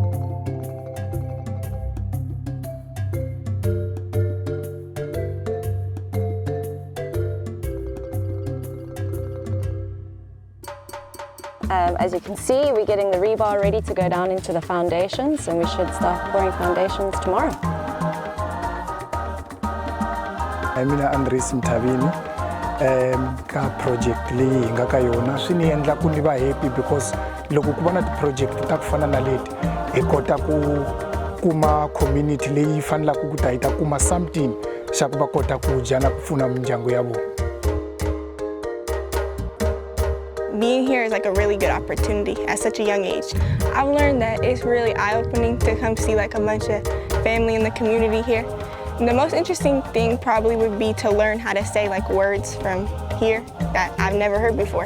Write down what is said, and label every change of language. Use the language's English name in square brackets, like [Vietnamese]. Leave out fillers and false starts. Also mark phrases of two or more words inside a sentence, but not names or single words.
[English] As you can see, we're getting the rebar ready to go down into the foundations, and we should start pouring foundations tomorrow. [Tsonga] I'm Andersen ka project leyi hi nga ka yona swi ni endla ku ni va happy because loko ku va na ti-project ta ku fana na leti hi kota ku kuma community leyi fanelaka ku ta yi ta kuma something xa ku va kota ku dya na ku pfuna mindyangu ya vona. [English] Being here is like a really good opportunity at such a young age. I've learned that it's really eye-opening to come see like a bunch of family in the community here. And the most interesting thing probably would be to learn how to say like words from here that I've never heard before.